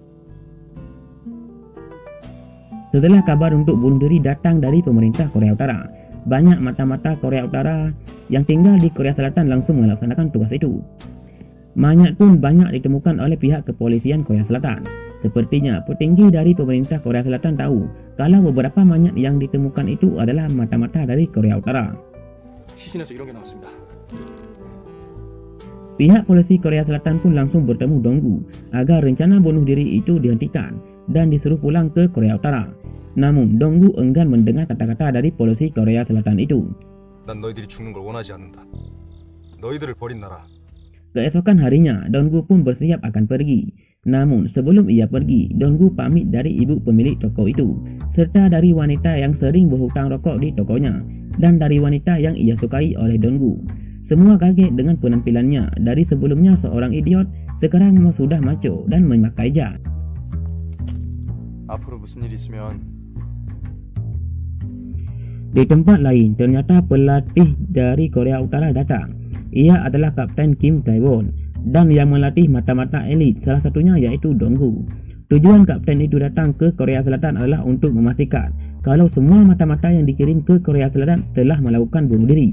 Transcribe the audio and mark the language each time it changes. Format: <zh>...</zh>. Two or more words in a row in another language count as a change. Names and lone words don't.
<id>Setelah kabar untuk bunuh diri datang dari pemerintah Korea Utara, banyak mata-mata Korea Utara yang tinggal di Korea Selatan langsung melaksanakan tugas itu. Mayat pun banyak ditemukan oleh pihak kepolisian Korea Selatan. Sepertinya petinggi dari pemerintah Korea Selatan tahu kalau beberapa mayat yang ditemukan itu adalah mata-mata dari Korea Utara.</id> <ko>시신에서 이런 게 나왔습니다.</ko> <id>Pihak polisi Korea Selatan pun langsung bertemu Donggu agar rencana bunuh diri itu dihentikan dan disuruh pulang ke Korea Utara. Namun Donggu enggan mendengar kata-kata dari polisi Korea Selatan itu.</id> <ko>난 너희들이 죽는 걸 원하지 않는다. 너희들을 버린 나라.</ko> <id>Keesokan harinya, Donggu pun bersiap akan pergi. Namun sebelum ia pergi, Donggu pamit dari ibu pemilik toko itu, serta dari wanita yang sering berhutang rokok di tokonya, dan dari wanita yang ia sukai oleh Donggu. Semua kaget dengan penampilannya. Dari sebelumnya seorang idiot, sekarang sudah maco dan memakai jas.</id> <ko>앞으로 무슨 일 있으면</ko> <id>Di tempat lain, ternyata pelatih dari Korea Utara datang. Ia adalah Kapten Kim Tae-won dan yang melatih mata-mata elit, salah satunya yaitu Donggu. Tujuan kapten itu datang ke Korea Selatan adalah untuk memastikan kalau semua mata-mata yang dikirim ke Korea Selatan telah melakukan bunuh diri.</id>